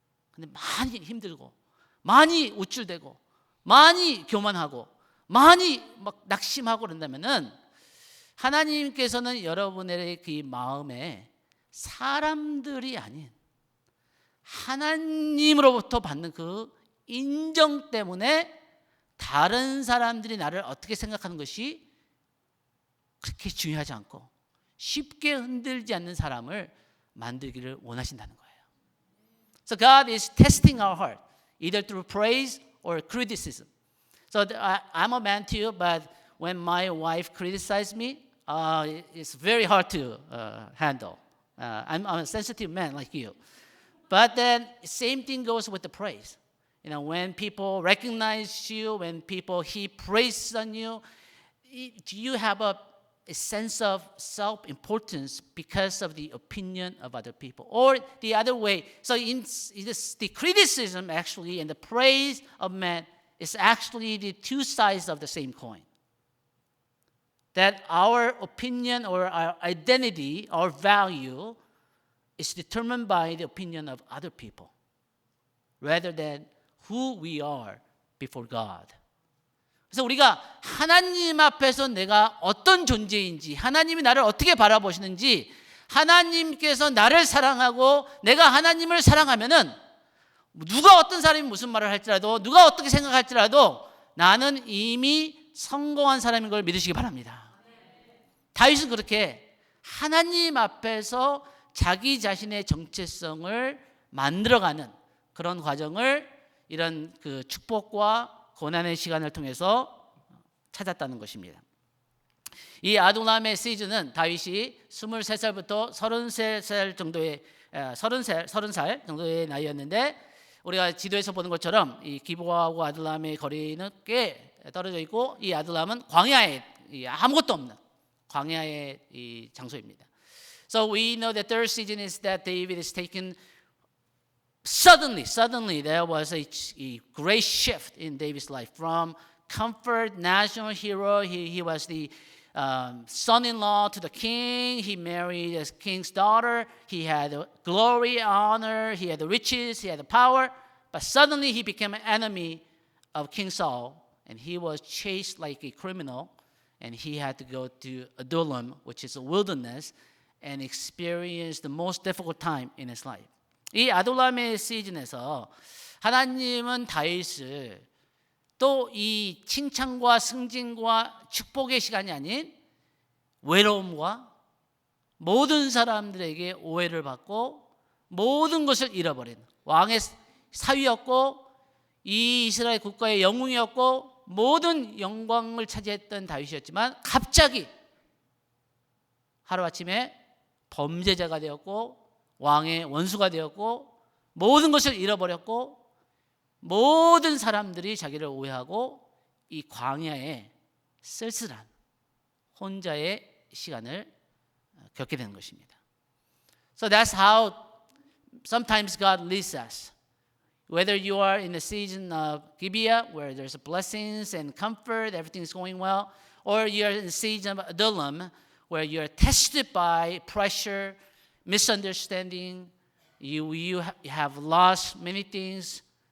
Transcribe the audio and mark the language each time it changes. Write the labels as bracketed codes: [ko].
[ko] 근데 많이 힘들고 많이 우쭐대고 많이 교만하고 많이 막 낙심하고 그런다면은 하나님께서는 여러분의 그 마음에 사람들이 아닌 하나님으로부터 받는 그 인정 때문에 다른 사람들이 나를 어떻게 생각하는 것이 그렇게 중요하지 않고 쉽게 흔들지 않는 사람을 만들기를 원하신다는 거예요. [en] So God is testing our heart either through praise or criticism. So I'm a man too, but when my wife criticizes me, it's very hard to handle. I'm a sensitive man like you. But then same thing goes with the praise. You know, when people recognize you, when people heap praise on you, do you have a sense of self-importance because of the opinion of other people? Or the other way, so the criticism actually and the praise of man is actually the two sides of the same coin. That our opinion or our identity, our value is determined by the opinion of other people rather than who we are before God. [ko] 그래서 우리가 하나님 앞에서 내가 어떤 존재인지 하나님이 나를 어떻게 바라보시는지 하나님께서 나를 사랑하고 내가 하나님을 사랑하면은 누가 어떤 사람이 무슨 말을 할지라도 누가 어떻게 생각할지라도 나는 이미 성공한 사람인 걸 믿으시기 바랍니다. 다윗은 그렇게 하나님 앞에서 자기 자신의 정체성을 만들어가는 그런 과정을 이런 그 축복과 고난의 시간을 통해서 찾았다는 것입니다. 이 아둘람의 시즌은 다윗이 23살부터 33살 정도의 30살 정도의 나이였는데 우리가 지도에서 보는 것처럼 이 기브아하고 아둘람의 거리는 꽤 떨어져 있고 이 아둘람은 광야에 아무것도 없는 광야의 이 장소입니다. [en] So we know the third season is that David is taken suddenly there was a great shift in David's life from comfort, national hero. He was the son-in-law to the king. He married the king's daughter. He had glory, honor. He had the riches. He had the power. But suddenly he became an enemy of King Saul, and he was chased like a criminal. And he had to go to Adullam, which is a wilderness, and experience the most difficult time in his life. [ko] 이 아둘람의 시즌에서 하나님은 다윗을 또 이 칭찬과 승진과 축복의 시간이 아닌 외로움과 모든 사람들에게 오해를 받고 모든 것을 잃어버린 왕의 사위였고 이 이스라엘 국가의 영웅이었고 모든 영광을 차지했던 다윗이었지만 갑자기 하루아침에 범죄자가 되었고 왕의 원수가 되었고 모든 것을 잃어버렸고 모든 사람들이 자기를 오해하고 이 광야에 쓸쓸한 혼자의 시간을 겪게 되는 것입니다. [en] So that's how sometimes God leads us. Whether you are in the season of Gibeah, where there's blessings and comfort, everything's going well, or you're in the season of Adullam, where you're tested by pressure, misunderstanding, you have lost many things.